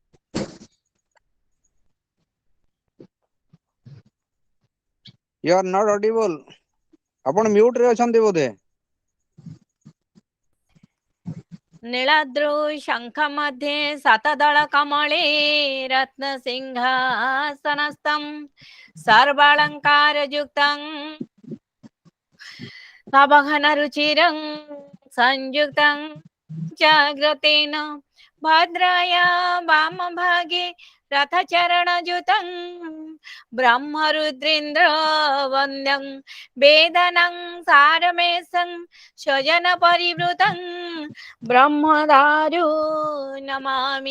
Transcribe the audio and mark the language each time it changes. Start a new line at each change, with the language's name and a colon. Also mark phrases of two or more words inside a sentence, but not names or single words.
English: You are not audible.
Odia: ଆପଣ mute ରେ ଅଛନ୍ତି ବୋଧେ?
Sanskrit: नीलाद्रौ शंख मध्ये शतदल कमले रत्न सिंहासनस्थं सर्वालंकार युक्तं नवघन रुचिरं संयुक्तं जाग्रतेन भद्राया वाम भागे रथचरणयुतं ब्रह्मरुद्रेन्द्र वन्द्यं वेदनं सारमेशं स्वजन परिवृतं ब्रह्मदारु नमामि।